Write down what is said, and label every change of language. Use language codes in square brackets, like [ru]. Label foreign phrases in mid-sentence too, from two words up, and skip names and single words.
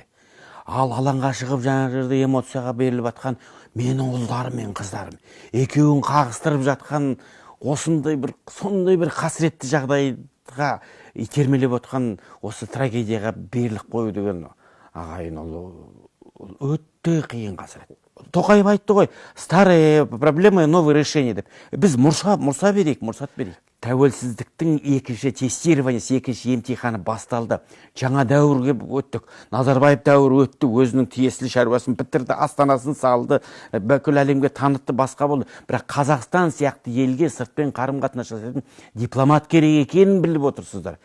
[kk] Ал алаңға шығып жаңа жерде эмоцияға беріліп жатқан менің ұлдарым мен қыздарым. Екеуін қағыстырып жатқан осындай бір қасіретті жағдайға итермелеп отқан осы трагедияға беріліп қою деген ағайын ол өте қиын қасірет. Тоқаев айтты ғой, [ru] старые проблемы, новые решения деп. [kk] Біз мұрса берейік. Тәуелсіздіктің екінші тестированиясы, екінші емтиханы басталды. Жаңа дәуірге өттік. Назарбаев дәуірі өтті, өзінің тиесілі шаруасын бітірді, астанасын салды, бүкіл әлемге танытты, басқа болды. Бірақ Қазақстан сияқты елге сыртпен қарым-қатынас жасайтын дипломат керек екенін біліп отырсыздар.